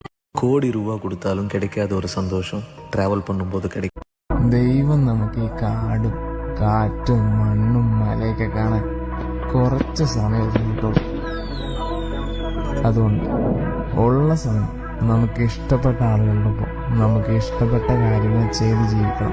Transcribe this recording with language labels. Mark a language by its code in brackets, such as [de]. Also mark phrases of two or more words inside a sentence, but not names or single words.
[ta] கோடி ரூபா கொடுத்தாலும் கிடைக்காத ஒரு சந்தோஷம் டிராவல் பண்ணும்போது கிடைக்கும். [ml] ദൈവം നമുക്ക് ഈ കാടും കാറ്റും മണ്ണും മലയൊക്കെ കാണാൻ കുറച്ച് സമയം കിട്ടുള്ളൂ. അതുകൊണ്ട് ഉള്ള സമയം നമുക്ക് ഇഷ്ടപ്പെട്ട ആളുകളോടൊപ്പം നമുക്ക് ഇഷ്ടപ്പെട്ട കാര്യങ്ങൾ ചെയ്ത് ജീവിക്കണം.